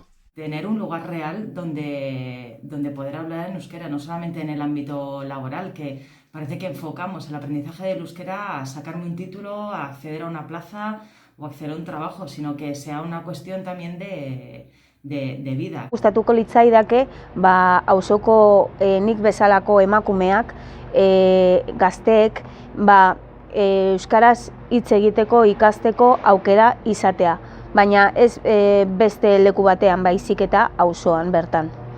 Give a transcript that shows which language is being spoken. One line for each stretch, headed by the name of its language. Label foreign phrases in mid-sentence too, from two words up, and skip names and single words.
Spanish: Tener un lugar real donde poder hablar en euskera, no solamente en el ámbito laboral, que parece que enfocamos el aprendizaje del euskera a sacarme un título, a acceder a una plaza o acceder a un trabajo, sino que sea una cuestión también de vida.
Basque: Gustatuko litzaidake, auzoko nik bezalako emakumeak, gazteek, euskaraz hitz egiteko, ikasteko aukera izatea, baina ez beste leku batean, baizik eta auzoan bertan.